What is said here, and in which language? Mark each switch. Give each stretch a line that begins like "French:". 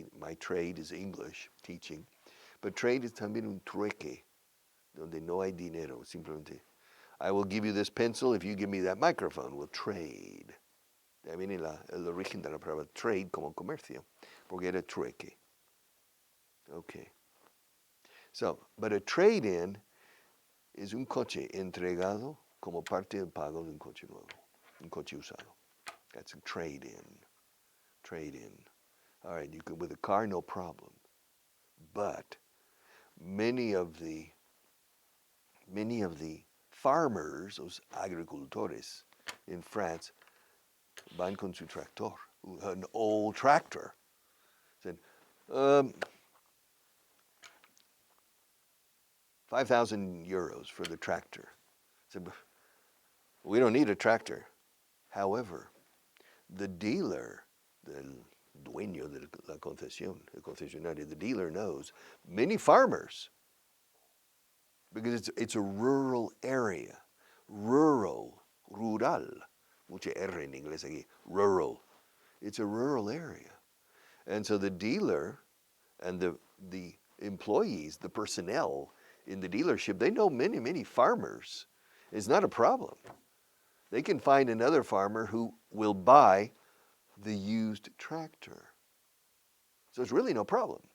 English: My trade is English, teaching. But trade is
Spanish: también un trueque, donde no hay dinero. Simplemente,
English: I will give you this pencil if you give me that microphone. We'll trade.
Spanish: De ahí viene el origen de la palabra trade como comercio, porque era trueque. Okay.
English: So, but a trade-in
Spanish: es un coche entregado como parte del pago de un coche nuevo, un coche usado.
English: That's a trade-in. Trade-in. All right, you could with a car, no problem. But many of the farmers,
Spanish: los agricultores
English: in France,
Spanish: van con su tractor,
English: an old tractor. Said, 5,000 euros for the tractor. Said, we don't need a tractor. However, the dealer,
Spanish: el dueño de la concesión, el concesionario,
English: the dealer knows many farmers, because it's a rural area.
Spanish: Rural, mucha R en inglés aquí, rural.
English: It's a rural area. And so the dealer and the employees, the personnel in the dealership, they know many, many farmers. It's not a problem. They can find another farmer who will buy the used tractor. So it's really no problem.